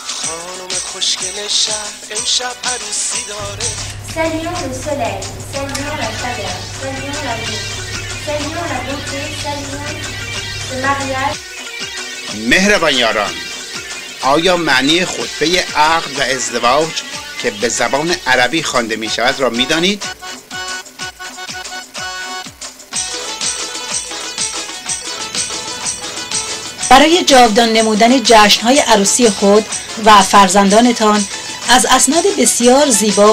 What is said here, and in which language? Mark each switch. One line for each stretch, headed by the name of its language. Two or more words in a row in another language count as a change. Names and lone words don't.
Persian: خانم خوشگل شهر امشب عروسی داره.
French: Saluons le soleil, saluons la chaleur, saluons l'amour, saluons la beauté, saluons ce mariage.
Persian: مهربان یاران، آیا معنی خطبه عقد و ازدواج که به زبان عربی خوانده می شود را می دانید؟ برای جاودان نمودن جشن‌های عروسی خود و فرزندانتان از اسناد بسیار زیبا